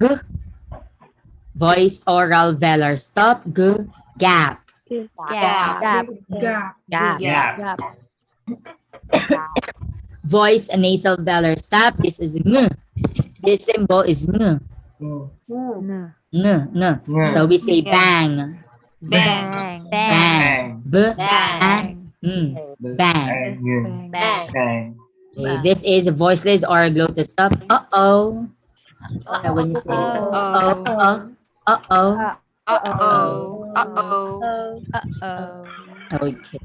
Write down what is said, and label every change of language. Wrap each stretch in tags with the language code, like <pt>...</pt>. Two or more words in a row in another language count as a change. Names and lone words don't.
<en>Voice oral velar stop. G. Gap. Voice and nasal velar stop. This is ng. This symbol is ng. Ng. So we say bang. Bang. Bang. Okay, this is a voiceless or glottis stop. Uh-oh. When you say Okay.</en>